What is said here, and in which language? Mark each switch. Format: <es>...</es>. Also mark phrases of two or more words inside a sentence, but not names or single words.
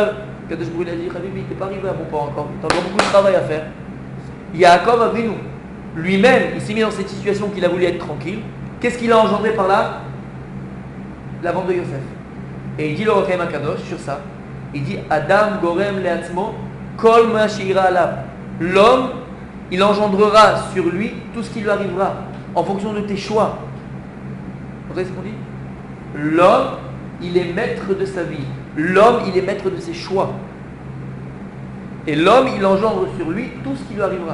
<fr>Kadosh Baruch Hu a dit, Habibi, t'es pas arrivé à bon port encore, t'as encore beaucoup de travail à faire. Yaakov a vu nous. Lui-même, il s'est mis dans cette situation qu'il a voulu être tranquille. Qu'est-ce qu'il a engendré par là? La vente de Yosef. Et il dit le Rachem HaKadosh sur ça.</fr> <he>Il dit אדם גורם לעצמו כל מה שאירע עליו.</he> <fr>L'homme, il engendrera sur lui tout ce qui lui arrivera en fonction de tes choix. Vous voyez ce qu'on dit? L'homme, il est maître de sa vie. L'homme, il est maître de ses choix. Et l'homme, il engendre sur lui tout ce qui lui arrivera.</fr>